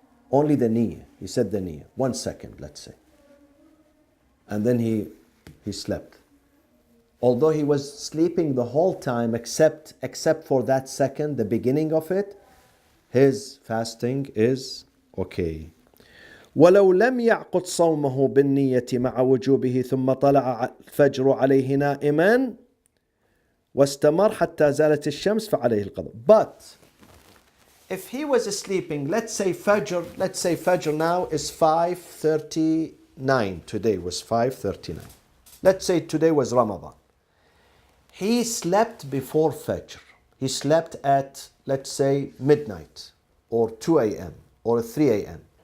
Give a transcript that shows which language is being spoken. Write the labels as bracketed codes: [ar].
[en] Only the niyyah. He said the niyyah. 1 second, let's say. And then he slept. Although he was sleeping the whole time except for that second, the beginning of it, his fasting is okay. [ar] ولو لم يعقد صومه بالنية مع وجوبه ثم طلع الفجر عليه نائما واستمر حتى زالت الشمس فعليه القضاء. [en] But if he was sleeping, let's say Fajr now is 5:39. Today was 5:39. Let's say today was Ramadan. He slept before Fajr. He slept at, let's say, midnight or 2 a.m. or 3 a.m.